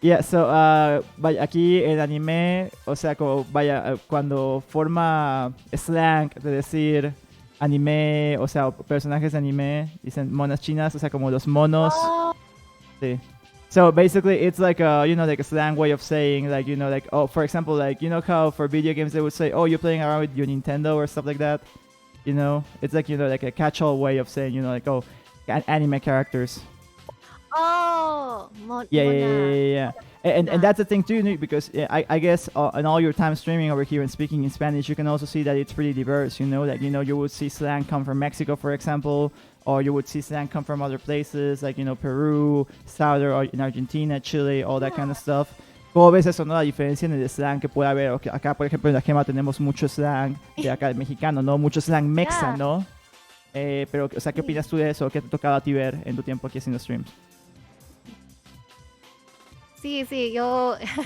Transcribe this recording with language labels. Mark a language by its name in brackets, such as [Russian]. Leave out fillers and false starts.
[English] Yeah, so, [Spanish] vaya, aquí el anime, o sea, como, vaya, cuando forma slang de decir anime, o sea, personajes de anime, dicen monas chinas, o sea, como los monos. Oh. Sí. [English] So basically, it's like like a slang way of saying, like, like, oh, for example, like, how for video games they would say, oh, you're playing around with your Nintendo or stuff like that. It's like, like a catch-all way of saying, like, oh, anime characters. Oh, Yeah. And that's the thing too, because I guess in all your time streaming over here and speaking in Spanish, you can also see that it's pretty diverse. Like, you would see slang come from Mexico, for example, or you would see slang come from other places like, Peru, South, or in Argentina, Chile, all that kind of stuff. [Spanish] ¿Cómo ves eso, no? La diferencia en el slang que puede haber. Okay, acá, por ejemplo, en la Gema tenemos mucho slang de acá, mexicano, ¿no? Mucho slang mexa, ¿no? Pero, o sea, ¿qué opinas tú de eso? ¿Qué te tocaba a ti ver en tu tiempo aquí haciendo streams? Sí, yo...